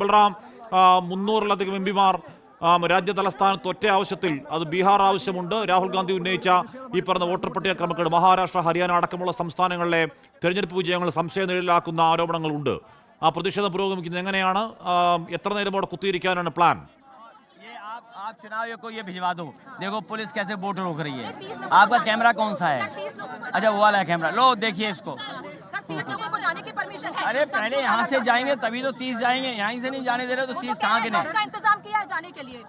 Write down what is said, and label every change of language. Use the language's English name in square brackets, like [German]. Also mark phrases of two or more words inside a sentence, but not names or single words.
[Malayalam] ബൽറാം, 300-ലധികം MPമാർ രാജ്യ തലസ്ഥാനത്ത് ഒറ്റ ആവശ്യത്തിൽ, അത് ബീഹാർ ആവശ്യമുണ്ട്, രാഹുൽ ഗാന്ധി ഉന്നയിച്ച ഈ പറഞ്ഞ വോട്ടർ പട്ടിക ക്രമക്കേട്, മഹാരാഷ്ട്ര, ഹരിയാന അടക്കമുള്ള സംസ്ഥാനങ്ങളിലെ തെരഞ്ഞെടുപ്പ് വിജയങ്ങൾ സംശയനിഴലാക്കുന്ന ആരോപണങ്ങളുണ്ട്. ആ പ്രതിഷേധം പുരോഗമിക്കുന്നത് എങ്ങനെയാണ്? എത്ര നേരം അവിടെ കുത്തിയിരിക്കാനാണ് പ്ലാൻ? [Hindi] आप चुनाव को ये भिजवा दो. देखो पुलिस कैसे वोट रोक रही है. आपका कैमरा कौन सा है? अच्छा वो वाला कैमरा लो, देखिए इसको. 30 लोगों को जाने की परमिशन है। अरे पहले यहाँ से जाएंगे तभी तो 30 जाएंगे, यहाँ से नहीं जाने दे रहे तो 30 कहाँ गिने? उसका इंतजाम किया है जाने के लिए।